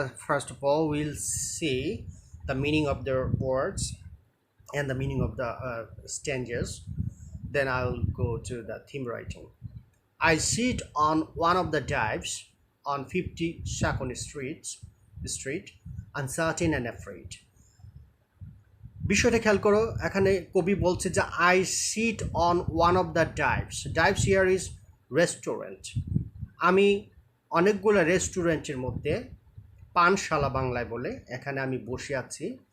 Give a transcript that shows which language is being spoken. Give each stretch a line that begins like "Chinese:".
English: First of all, we'll see the meaning of the words and the meaning of the stanzas. Then I'll go to the theme writing. I sit on one of the dives on 52nd Street, uncertain and afraid.
Bangla: বিষয়টা খেয়াল করো, এখানে কবি বলছে যে
English: I sit on one of the dives. Dives here is restaurant.
Bangla: আমি অনেকগুলো রেস্টুরেন্টের মধ্যে, পানশালা বাংলায় বলে, এখানে আমি বসে আছি